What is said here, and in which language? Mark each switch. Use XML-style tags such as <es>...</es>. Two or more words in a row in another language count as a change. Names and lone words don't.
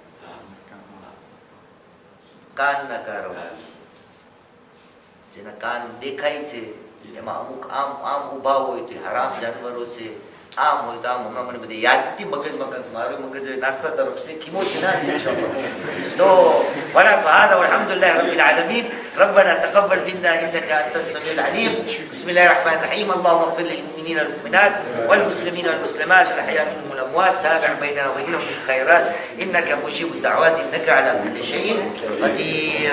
<gu>કાનના કારણે જેના કાન દેખાય છે એમાં અમુક આમ આમ ઊભા હોય તો હરામ જાનવરો છે, આમ હોય તો આમ. હમણાં મને બધી યાદ નથી, મગજ મારું મગજ નાસ્તા તરફ છે, ખીમો છે ના છે.</gu> <ar>તો والحمدلله رب العالمين ربنا تقبل منا انك انت السميع العليم. بسم الله الرحمن الرحيم. اللهم اغفر للمؤمنين والمؤمنات والمسلمين والمسلمات الاحياء منهم والاموات تابع بيننا وبينهم بالخيرات انك مجيب الدعوات انك على كل شيء قدير.</ar>